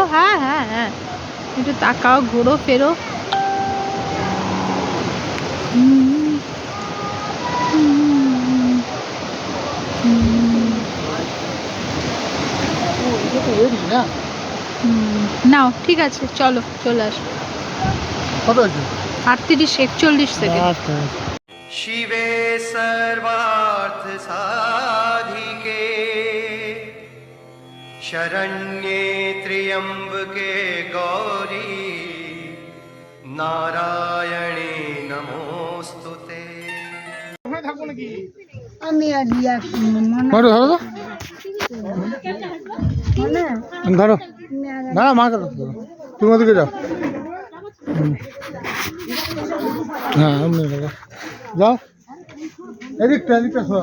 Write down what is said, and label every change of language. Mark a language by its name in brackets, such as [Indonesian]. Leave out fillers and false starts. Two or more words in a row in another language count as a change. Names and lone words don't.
[Bangla] হ্যাঁ হ্যাঁ হ্যাঁ, একটু তাকাও, ঘোরো ফেরো। নাও ঠিক আছে, চলো চলে আসো। কত আছে? 38-41 সেকেন্ড। [Sanskrit] शिवे सर्वार्थ साधिके शरण्ये त्र्यंबके गौरी नारायणे नमोस्तुते। [Bangla] আমি আর রিয়া ধরো ধরো ধরো, না মা ধরো, তুমি ওদিকে যাও। হ্যাঁ এমনি ধরো, যাও এদিকটা এদিকটা শোয়া।